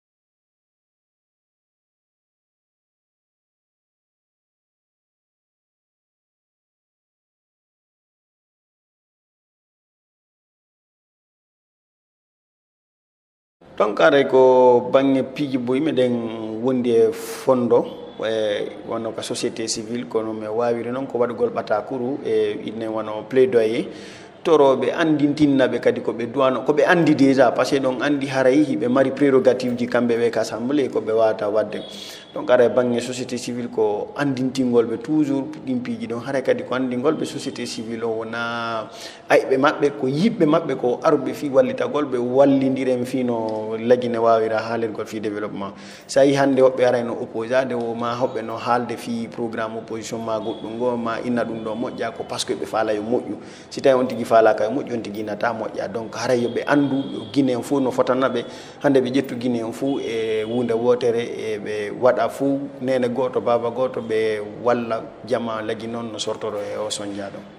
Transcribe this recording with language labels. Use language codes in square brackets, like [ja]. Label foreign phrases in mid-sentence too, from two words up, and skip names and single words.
[ff] donc aray ko bange piiji boyi meɗen wondi e fondo wonno ko [fr] société civile [ff] kono mi wawiri noon ko waɗugol ɓatakuru e inne wono plaidoyer toroɓe andintinnaɓe kadi koɓe duwano koɓe andi déjà [fr] par ce que [ff] ɗon andi haray hiɓe mari prérogative ji kamɓe ɓe ka assemblée koɓe wawata wadde donc ara bange [fr] société civile [ff] ko andintingol be toujours dimpiji don hare kadi ko andingol be [fr] société civile [ff] wona aybe mabbe ko yibbe mabbe ko arbe fi wallitagol be wallindirem fino lagine wawira haalirgol fi développement say hande hobbe arayno opposade o ma hobbe no haalde fi [fr] programme opposition [ff] ma goddum go ma inna dum do mojja ko [fr] parce que [ff] be faala yo mojju si tay on tigi faala kay mojju on tigi nata mojja donc hare yo be andu guinéen fu no fotanabe hande be jettu guinéen fu e wunde wotere e be wada fu nene goto baba goto be walla jama lagi non no sortoro e o sonjado.